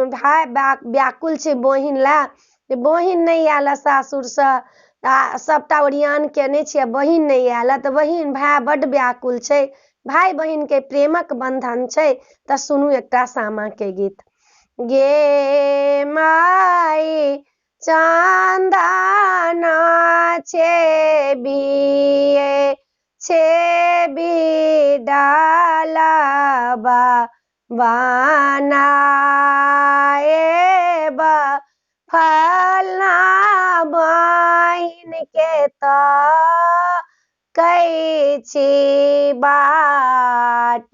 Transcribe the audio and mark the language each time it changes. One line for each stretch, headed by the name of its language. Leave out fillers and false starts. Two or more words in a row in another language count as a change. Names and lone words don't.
Maithili: भाई व्याकुल छै बहिन ला, बहिन नहीं आयल सासुर से, सबटा ओरियान केने छियै, बहिन नहीं आयल त बहिन भाई बड व्याकुल छै, भाई बहिन के प्रेमक बंधन छै। त सुनू एकटा सामा के गीत। गे माई चंदन छेबी डालबा बनाएब फलना बहिन के त कैछि बाट।